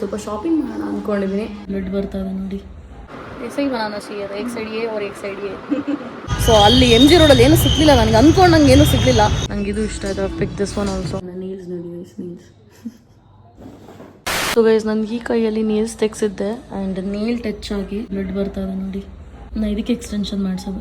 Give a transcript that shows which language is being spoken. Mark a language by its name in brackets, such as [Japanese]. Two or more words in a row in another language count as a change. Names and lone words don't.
[Kannada] ಸ್ವಲ್ಪ ಶಾಪಿಂಗ್ ಮಾಡೋಣ ಅಂದ್ಕೊಂಡಿದ್ದೀನಿ. ಬ್ಲಡ್ ಬರ್ತಾ ಇದೆ ನೋಡಿ. [Hindi] ऐसे ही बनाना चाहिए था, एक साइड ये और एक साइड ये. [Kannada] ಸೊ ಅಲ್ಲಿ MG ರೋಡಲ್ಲಿ ಏನು ಸಿಗ್ಲಿಲ್ಲ ನನಗೆ, ಅನ್ಕೊಂಡಂಗೆ ಏನು ಸಿಗ್ಲಿಲ್ಲ. ನಂಗೆ ಇದು ಇಷ್ಟ ಆಯ್ತು, [English] pick this one also. [Kannada] ನೀಲ್ಸ್ ನೋಡಿ ಗೈಸ್, ನೀಲ್ಸ್. ಸೊ ಗೈಸ್ ನನಗೆ ಈ ಕೈಯಲ್ಲಿ ನೀಲ್ಸ್ ತೆಗ್ಸಿದ್ದೆ [English] and nail touch [Kannada] ಆಗಿ ಬ್ಲಡ್ ಬರ್ತಾ ಇದೆ ನೋಡಿ. ನಾ ಇದಕ್ಕೆ ಎಕ್ಸ್ಟೆನ್ಷನ್ ಮಾಡಿಸೋದು.